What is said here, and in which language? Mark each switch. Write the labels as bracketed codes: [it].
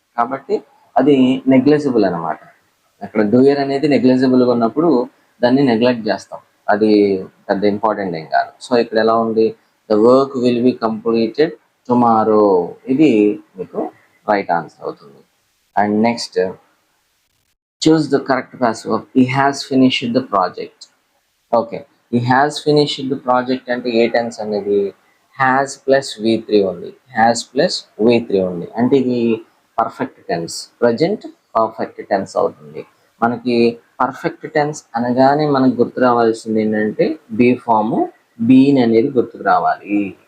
[te] కాబట్టి అది నెగ్లెజిబుల్ అనమాట. అక్కడ డూయర్ అనేది నెగ్లెజిబుల్గా ఉన్నప్పుడు దాన్ని నెగ్లెక్ట్ చేస్తాం, అది పెద్ద ఇంపార్టెంట్ ఏం కాదు. సో ఇక్కడ ఎలా ఉంది, [en] the work will be completed tomorrow, [te] ఇది మీకు రైట్ ఆన్సర్ అవుతుంది. [en] And next, choose the correct passive verb. He has finished the project. [te] Okay, [en] he has finished the project [te] అంటే ఏ టెన్స్ అనేది has ప్లస్ V3 ఉంది, has plus V3 ఉంది, అంటే ఇది perfect tense, present perfect tense అవుతుంది. మనకి perfect tense అనగానే మనకు గుర్తు రావాల్సింది ఏంటంటే బీ ఫామ్ బీన్ అనేది గుర్తుకు రావాలి.